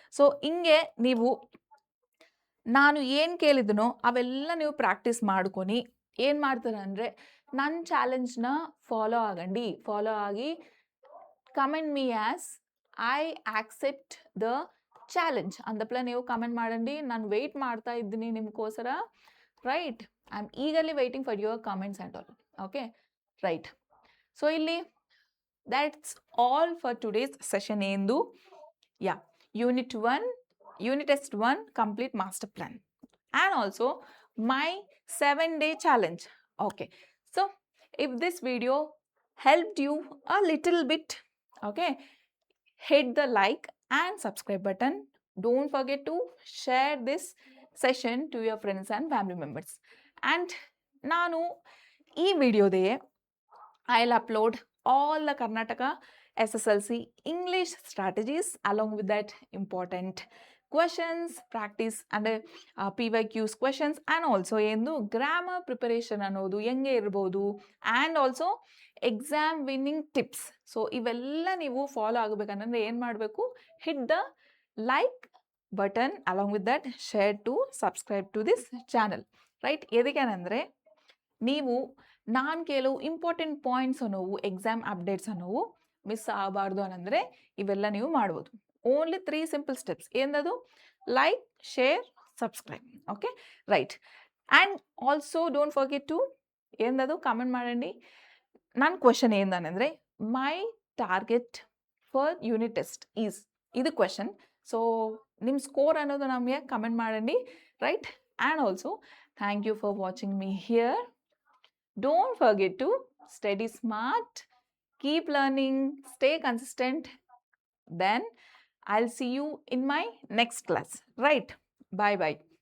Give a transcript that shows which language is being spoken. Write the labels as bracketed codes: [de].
[kn] So ಹಿಂಗೆ ನೀವು ನಾನು ಏನು ಕೇಳಿದನೋ ಅವೆಲ್ಲ ನೀವು ಪ್ರಾಕ್ಟೀಸ್ ಮಾಡ್ಕೊಂಡು ಏನು ಮಾಡ್ತಾರೆ ಅಂದರೆ ನನ್ನ ಚಾಲೆಂಜ್ನ ಫಾಲೋ ಆಗಿ [en] comment me as I accept the challenge [kn] ಅಂತಪ್ಲ ನೀವು ಕಮೆಂಟ್ ಮಾಡಂడి. ನಾನು ವೆಯ್ಟ್ ಮಾಡ್ತಾ ಇದ್ದೀನಿ ನಿಮಗೋಸ್ಕರ, [en] Right? I am eagerly waiting for your comments and all, okay, right? So ಇಲ್ಲಿ that's all for today's session. ಎಂದು ಯಾ unit test 1 complete master plan and also my 7-day challenge. Okay, so if this video helped you a little bit, okay, hit the like and subscribe button. Don't forget to share this session to your friends and family members. And [kn] ನಾನು ಈ ವಿಡಿಯೋದೇ [en] I'll upload all the Karnataka SSLC English strategies along with that important questions, practice and PYQs questions, and also [kn] ಏನು grammar preparation ಅನ್ನೋದು ಹೆಂಗೆ ಇರ್ಬೋದು, [en] And also exam winning tips. [kn] So ಇವೆಲ್ಲ ನೀವು follow ಆಗಬೇಕಂದ್ರೆ ಏನು ಮಾಡಬೇಕು? [en] Hit the like button along with that share to subscribe to this channel, right? [kn] ಎದಕ್ಕೇನೆಂದರೆ ನೀವು ನಾನು ಕೆಲವು important points ಅನ್ನೋವು exam updates ಅನ್ನೋವು miss ಆಗಬಾರ್ದು ಅನ್ನಂದರೆ ಇವೆಲ್ಲ ನೀವು ಮಾಡ್ಬೋದು. [en] Only 3 simple steps. ಏನದು? Like, share, subscribe, okay, right? And also don't forget to ಏನದು comment ಮಾಡಂడి. [kn] ನನ್ನ ಕ್ವೆಶನ್ ಏನಂದರೆ [en] my target for unit test is, [kn] ಇದು ಕ್ವೆಶನ್. ಸೊ ನಿಮ್ಮ ಸ್ಕೋರ್ ಅನ್ನೋದು ನಮಗೆ comment ಮಾಡಂడి, right? [en] And also thank you for watching me here. Don't forget to study smart, keep learning, stay consistent. Then I'll see you in my next class, right? Bye bye.